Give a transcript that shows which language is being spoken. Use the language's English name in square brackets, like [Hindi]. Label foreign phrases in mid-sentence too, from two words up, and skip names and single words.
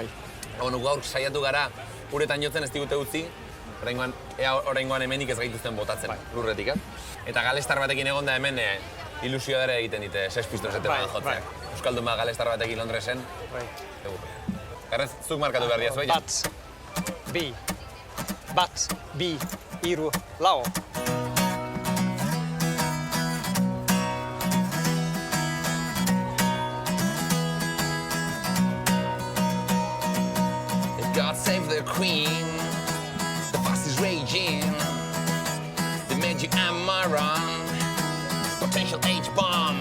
[Basque] Gaur saiatu gara uretan jotzen ez digute utzi, oraingoan hemenik ez gaituzten botatzen lurretik, Eta galestar batekin egonda hemen ilusio ere egiten dite Sex Pistolsetan jotzen. Euskaldun bat galestar batekin Londresen. Bai. Garrez, zuk markatu behar diaz, bai? Bat, bi, hiru, lau. [English] God save the queen, the fuss is raging, the magic moron, potential H-bomb.